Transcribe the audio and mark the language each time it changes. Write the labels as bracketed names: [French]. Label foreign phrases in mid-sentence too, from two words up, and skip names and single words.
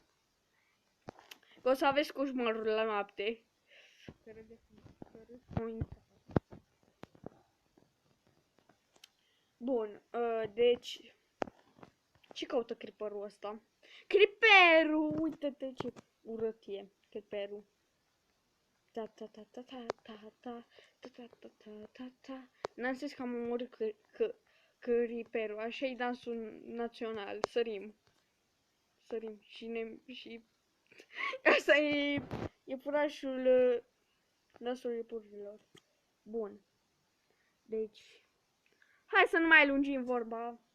[Romanian] O să aveți coșmarul la noapte. Bun, deci... Ce caută creeperul ăsta? Creeperul! Uite-te ce urât e creeperul. Ta ta ta ta ta ta ta ta ta ta ta ta ta. N-am zis că am omorât creeperul. Așa e dansul național. Sărim. Sărim. Și asta e iepurașul dansul iepurilor. Bun. Deci hai să nu mai lungim vorba.